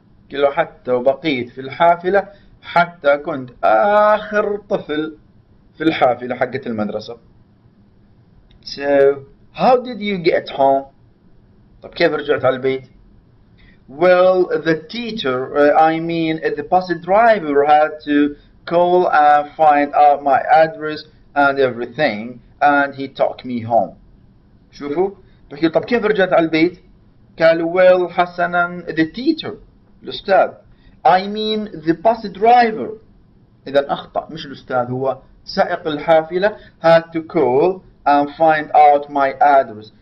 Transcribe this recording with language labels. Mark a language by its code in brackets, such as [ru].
[ar] قال له حتى وبقيت في الحافلة حتى كنت آخر طفل في الحافلة حقت المدرسة. [en] So how did you get home? [ar] طب كيف رجعت على البيت؟ [en] Well, the teacher, the bus driver had to call and find out my address and everything, and he took me home. [ar] شوفوا بحكي طب كيف رجعت على البيت؟ قالوا well حسنا [en] the teacher [ar] الأستاذ [en] the bus driver. [ar] إذا أخطأ مش الأستاذ هو سائق الحافلة [en] had to call and find out my address.